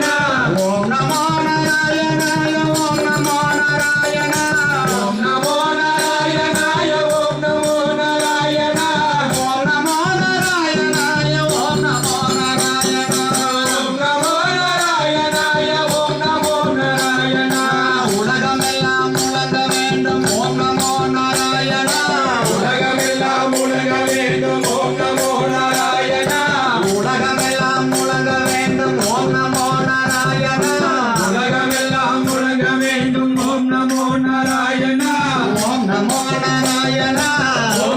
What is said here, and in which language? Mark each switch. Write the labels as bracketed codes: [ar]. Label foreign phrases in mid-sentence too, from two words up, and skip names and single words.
[sa] ఓం నమో నారాయణాయ ఓం నమో నారాయణ ఓం నమో నారాయణాయ ఓం నమో నారాయణ ఓం నమో నారాయణాయ ఓం నమో నారాయణ ఓం నమో నారాయణాయ ఓం నమో నారాయణ [ta] உலகமெல்லாம் முழங்க வேண்டும் [sa] ஓம் நமோ நாராயண [ta] உலகமெல்லாம் முழங்க வேண்டும் [sa] ஓம் நமோ நாராயண [ta] உலகமெல்லாம் முழங்க வேண்டும் [sa] ஓம் நமோ நாராயண [ta] உலகமெல்லாம் முழங்க வேண்டும் [sa] ஓம் நமோ நாராயண ஓம் நமோ நாராயண ஓம்